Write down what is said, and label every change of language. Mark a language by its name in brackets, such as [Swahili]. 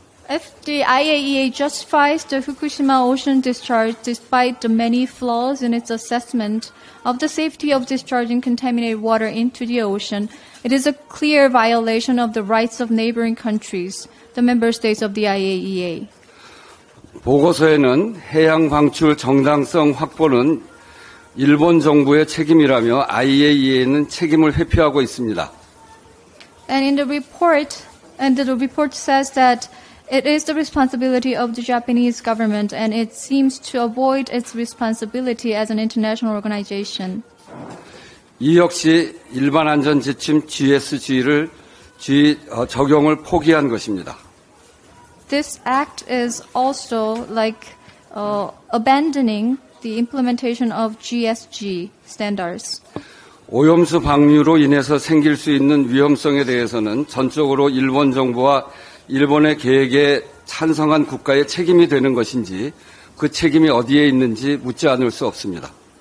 [English] If the IAEA justifies the Fukushima ocean discharge despite the many flaws in its assessment of the safety of discharging contaminated water into the ocean, it is a clear violation of the rights of neighboring countries, the member states of the IAEA. [Korean] 보고서에는 해양 방출 정당성 확보는 일본 정부의 책임이라며 IAEA는 책임을 회피하고 있습니다. [English] And the report says that it is the responsibility of the Japanese government and it seems to avoid its responsibility as an international organization. [Korean] 이 역시 일반 안전 지침 GSG를 적용을 포기한 것입니다. [English] This act is also like abandoning the implementation of GSG standards. [Korean] 오염수 방류로 인해서 생길 수 있는 위험성에 대해서는 전적으로 일본 정부와 일본의 계획에 찬성한 국가의 책임이 되는 것인지 그 책임이 어디에 있는지 묻지 않을 수 없습니다.